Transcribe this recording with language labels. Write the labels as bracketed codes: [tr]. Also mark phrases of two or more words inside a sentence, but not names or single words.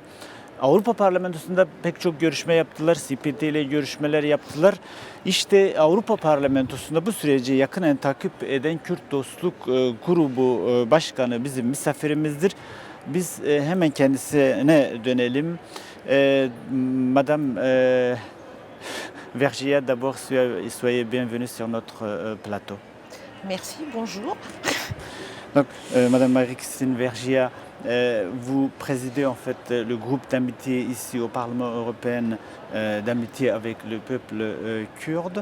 [tr] Avrupa Parlamentosu'nda pek çok görüşme yaptılar. CPT ile görüşmeler yaptılar. İşte Avrupa Parlamentosu'nda bu süreci yakinen takip eden Kürt Dostluk Grubu Başkanı bizim misafirimizdir. Biz hemen kendisine dönelim. [fr] Madame Vergia, d'abord, soyez bienvenue sur notre plateau. Merci, bonjour. Donc, Madame Marie-Christine Vergia, vous présidez en fait le groupe d'amitié ici au Parlement européen, d'amitié avec le peuple kurde.